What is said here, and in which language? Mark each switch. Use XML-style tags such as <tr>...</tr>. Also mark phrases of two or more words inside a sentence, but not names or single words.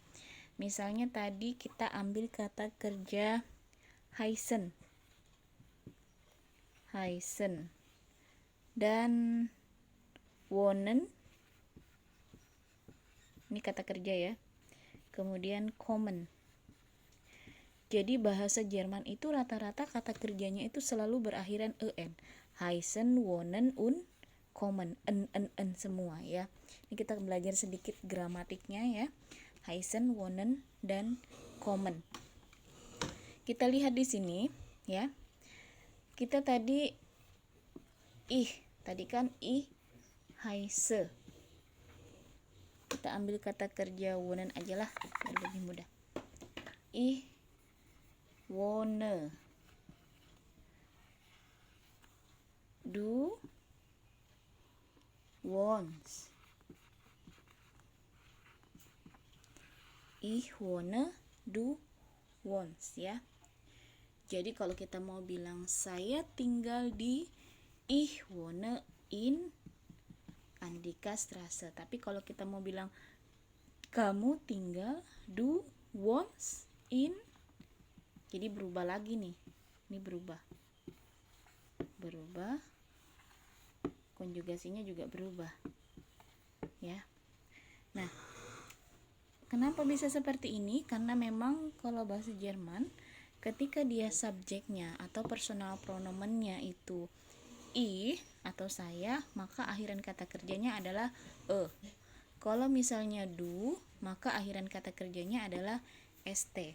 <id>Misalnya tadi kita ambil kata kerja heißen dan wohnen, ini kata kerja ya, kemudian kommen. Jadi bahasa Jerman itu rata-rata kata kerjanya itu selalu berakhiran en,</id> <de>heißen, wohnen, und kommen,</de> <id>en semua ya. Ini kita belajar sedikit gramatiknya ya,</id> <de>heißen, wohnen,</de> <id>dan kommen. Kita lihat di sini ya. Kita tadi kan heiße. Kita ambil kata kerja wohnen aja lah biar lebih mudah.</id> <de>Wohne. Du wohnst. Ich wohne, du wohnst ya.</de> <id>Jadi kalau kita mau bilang saya tinggal di</id> <de>ich wohne in Andikastraße.</de> <id>Tapi kalau kita mau bilang kamu tinggal,</id> <de>du wohnst in,</de> <id>jadi berubah lagi nih. Ini berubah. Konjugasinya juga berubah. Ya. Nah, kenapa bisa seperti ini? Karena memang kalau bahasa Jerman ketika dia subjeknya atau personal pronomennya itu ich atau saya, maka akhiran kata kerjanya adalah Kalau misalnya du, maka akhiran kata kerjanya adalah st.</id>